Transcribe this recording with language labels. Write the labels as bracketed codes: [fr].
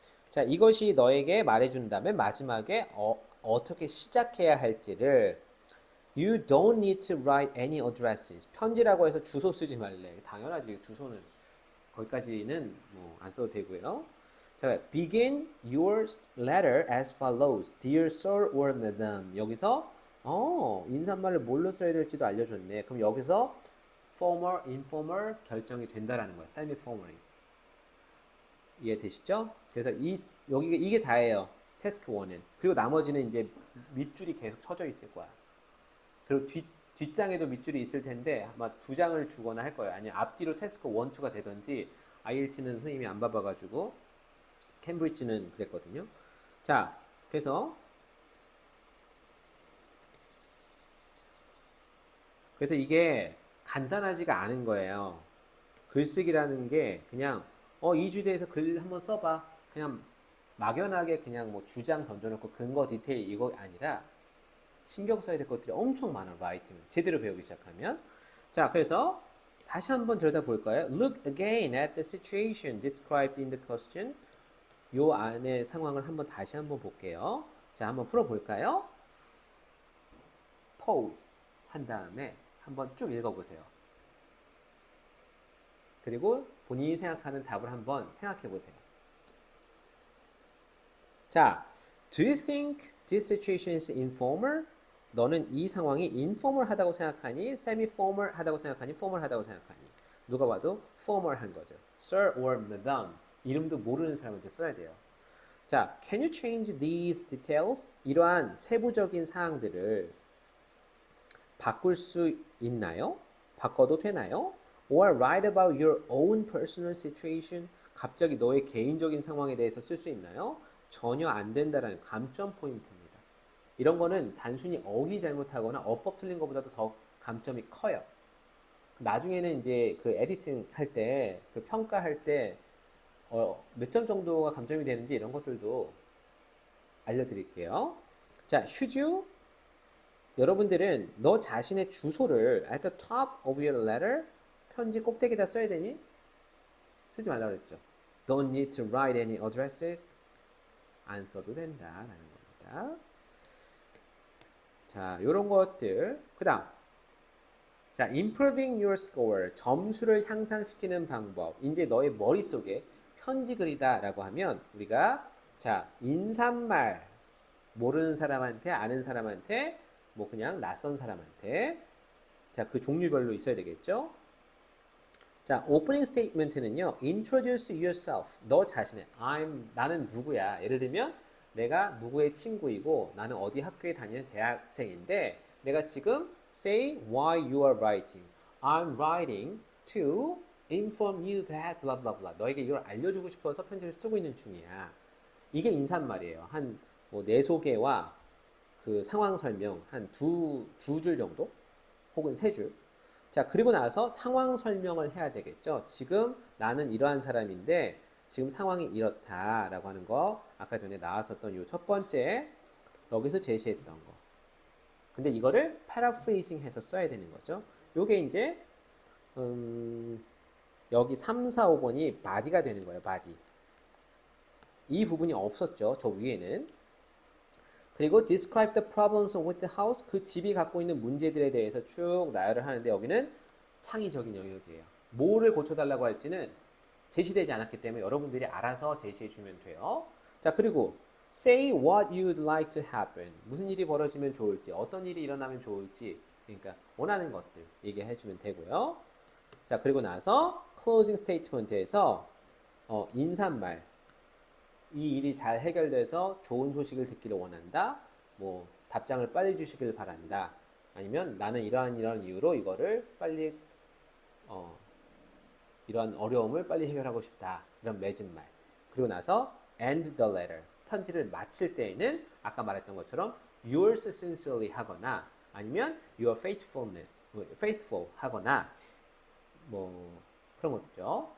[ko] 자, 이것이 너에게 말해준다면 마지막에 어떻게 시작해야 할지를 [en] You don't need to write any addresses. [ko] 편지라고 해서 주소 쓰지 말래. 당연하지. 주소는 거기까지는 뭐 안 써도 되고요. [en] 자, begin your letter as follows. Dear Sir or Madam. [ko] 여기서 인사말을 뭘로 써야 될지도 알려줬네. 그럼 여기서 formal, informal 결정이 된다라는 거야. semi-formally. 이해되시죠? 그래서 이게 다예요. 태스크 1은. 그리고 나머지는 이제 밑줄이 계속 쳐져 있을 거야. 그리고 뒷장에도 밑줄이 있을 텐데 아마 2장을 주거나 할 거예요. 아니면 앞뒤로 태스크 1, 2가 되든지 IELTS는 선생님이 안 봐봐가지고 캠브리지는 그랬거든요. 자, 그래서 이게 간단하지가 않은 거예요. 글쓰기라는 게 그냥 이 주제에서 글 한번 써봐. 그냥 막연하게 그냥 뭐 주장 던져놓고 근거 디테일 이거 아니라 신경 써야 될 것들이 엄청 많아. 라이팅 제대로 배우기 시작하면. 자, 그래서 다시 한번 들여다볼까요? [en] Look again at the situation described in the question. [ko] 요 안의 상황을 한번 다시 한번 볼게요. 자, 한번 풀어볼까요? Pause 한 다음에 한번 쭉 읽어보세요. 그리고 본인이 생각하는 답을 한번 생각해보세요. [en] 자, do you think this situation is informal? [ko] 너는 이 상황이 informal 하다고 생각하니, semi-formal 하다고 생각하니, formal 하다고 생각하니? 누가 봐도 formal 한 거죠. [en] Sir or Madam. [ko] 이름도 모르는 사람한테 써야 돼요. [en] 자, can you change these details? [ko] 이러한 세부적인 사항들을 바꿀 수 있나요? 바꿔도 되나요? [en] Or write about your own personal situation? [ko] 갑자기 너의 개인적인 상황에 대해서 쓸 수 있나요? 전혀 안 된다라는 감점 포인트입니다. 이런 거는 단순히 어휘 잘못하거나 어법 틀린 것보다도 더 감점이 커요. 나중에는 이제 그 에디팅 할 때, 그 평가할 때 몇 점 정도가 감점이 되는지 이런 것들도 알려드릴게요. [en] 자, should you? [ko] 여러분들은 너 자신의 주소를 [en] at the top of your letter [ko] 편지 꼭대기에다 써야 되니? 쓰지 말라고 그랬죠. [en] Don't need to write any addresses. [ko] 안 써도 된다라는 겁니다. 자, 요런 것들. 그 다음. 자, [en] improving your score. [ko] 점수를 향상시키는 방법. 이제 너의 머릿속에 편지 글이다 라고 하면 우리가 자, 인사말 모르는 사람한테 아는 사람한테 뭐 그냥 낯선 사람한테 자, 그 종류별로 있어야 되겠죠? 자, 오프닝 스테이트먼트는요. [en] Introduce yourself. [ko] 너 자신의 나는 누구야. 예를 들면 내가 누구의 친구이고 나는 어디 학교에 다니는 대학생인데 내가 지금 [en] say why you are writing. I'm writing to inform you that blah blah blah. [ko] 너에게 이걸 알려주고 싶어서 편지를 쓰고 있는 중이야. 이게 인사말이에요. 한 뭐 내 소개와 그 상황 설명 한 두 줄 정도 혹은 세 줄. 자, 그리고 나서 상황 설명을 해야 되겠죠. 지금 나는 이러한 사람인데 지금 상황이 이렇다라고 하는 거 아까 전에 나왔었던 요 첫 번째 여기서 제시했던 거. 근데 이거를 패러프레이징 해서 써야 되는 거죠. 요게 이제 여기 3, 4, 5번이 body가 되는 거예요. body. 이 부분이 없었죠. 저 위에는. [en] 그리고 describe the problems with the house. [ko] 그 집이 갖고 있는 문제들에 대해서 쭉 나열을 하는데 여기는 창의적인 영역이에요. 뭐를 고쳐달라고 할지는 제시되지 않았기 때문에 여러분들이 알아서 제시해 주면 돼요. [en] 자, 그리고 say what you'd like to happen. [ko] 무슨 일이 벌어지면 좋을지, 어떤 일이 일어나면 좋을지, 그러니까 원하는 것들 얘기해 주면 되고요. 자, 그리고 나서 closing statement에서 인사말. 이 일이 잘 해결돼서 좋은 소식을 듣기를 원한다. 뭐 답장을 빨리 주시길 바란다. 아니면 나는 이러한 이유로 이거를 빨리 이러한 어려움을 빨리 해결하고 싶다. 이런 맺은 말. [en] 그리고 나서 end the letter. [ko] 편지를 마칠 때에는 아까 말했던 것처럼 yours sincerely 하거나 아니면 your faithful 하거나 뭐 그런 거죠.